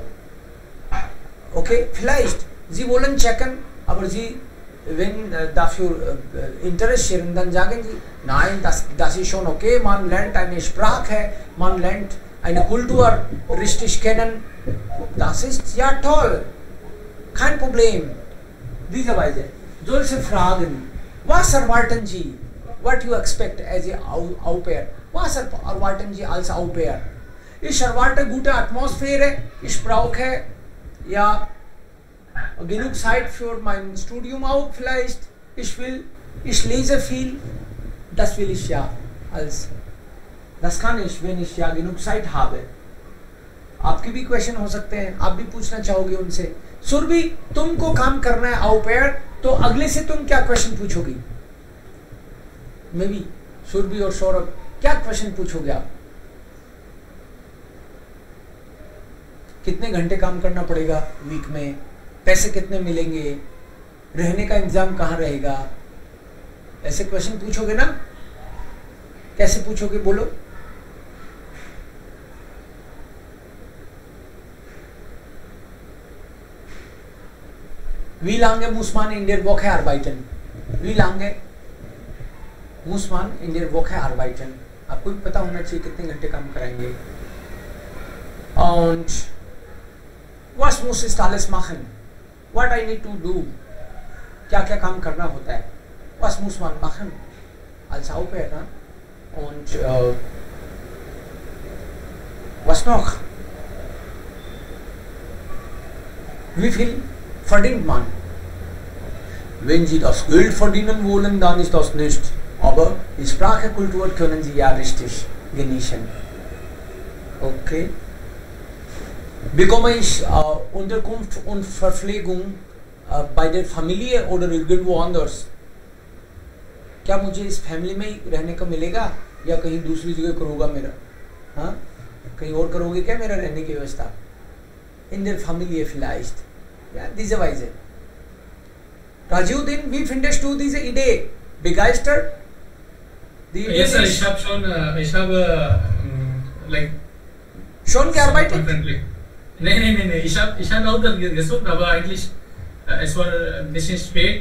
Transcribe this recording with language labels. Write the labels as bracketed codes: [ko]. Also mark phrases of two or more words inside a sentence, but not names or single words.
[de] Okay, vielleicht Sie wollen checken, aber Sie wenn dafür interessieren, dann sagen Sie, nein, das ist schon okay, man lernt eine Sprache, man lernt eine Kultur richtig kennen, das ist ja toll, kein Problem. Diese Weise, solche Fragen, was erwarten Sie, [en] what you expect as a Au pair, [de] was erwarten Sie als Au pair? Ich erwarte gute Atmosphäre, ich brauche ja genug Zeit für mein Studium auch vielleicht. Ich lese viel. Das will ich ja das kann ich, wenn ich ja genug Zeit habe. [hi] आपके भी क्वेश्चन हो सकते हैं, आप भी पूछना चाहोगे उनसे. सुरभि, तुमको काम करना है Au pair, तो अगले से तुम क्या क्वेश्चन पूछोगी? मे बी सुरभि और सौरभ क्या क्वेश्चन पूछोगे आप? कितने घंटे काम करना पड़ेगा वीक में? पैसे कितने मिलेंगे? रहने का इंतजाम कहाँ रहेगा? ऐसे क्वेश्चन पूछोगे ना? कैसे पूछोगे बोलो? [de] Wie lange muss man in der Woche arbeiten? Wie lange muss man in der Woche arbeiten? [hi] आपको भी पता होना चाहिए कितने घंटे काम कराएंगे. [de] Und was muss ich alles machen? [en] What I need to do? [hi] क्या क्या काम करना होता है? [de] Was muss man machen als Au pair? Na? Und was noch? Wie viel verdient man? Wenn Sie das Geld verdienen wollen, dann ist das nicht. Aber die Sprache, Kultur können Sie ja richtig genießen. Okay. Bekomme ich Unterkunft und Verpflegung bei der Familie oder irgendwo anders? [hi] क्या मुझे इस फैमिली में ही रहने को मिलेगा या कहीं दूसरी जगह करोगा मेरा? हाँ, कहीं और करोगे क्या मेरा रहने की व्यवस्था? [de] In der Familie vielleicht. Ja, diese Weise. Rajiuddin, wie findest du diese Idee? Begeistert? Die Idee [en] Yes, sir, [de] ist ich habe like schon gearbeitet? Nee, ich habe auch das gesucht, aber eigentlich es war ein bisschen spät.